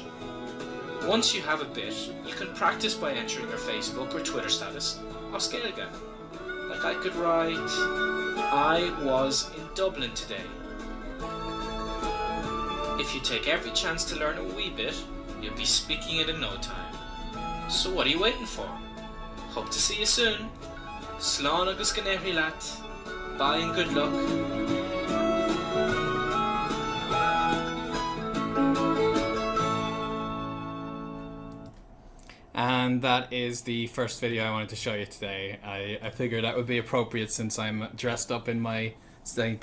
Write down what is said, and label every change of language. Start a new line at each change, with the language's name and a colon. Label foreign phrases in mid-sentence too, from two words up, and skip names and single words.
English: Once you have a bit, you can practice by entering your Facebook or Twitter status of Gaelic. Like I could write, I was in Dublin today. If you take every chance to learn a wee bit, you'll be speaking it in no time. So what are you waiting for? Hope to see you soon.
Irish: Slán agus gnéirí leat.
English: Bye and good luck. And that is the first video I wanted to show you today. I figured that would be appropriate since I'm dressed up in my St.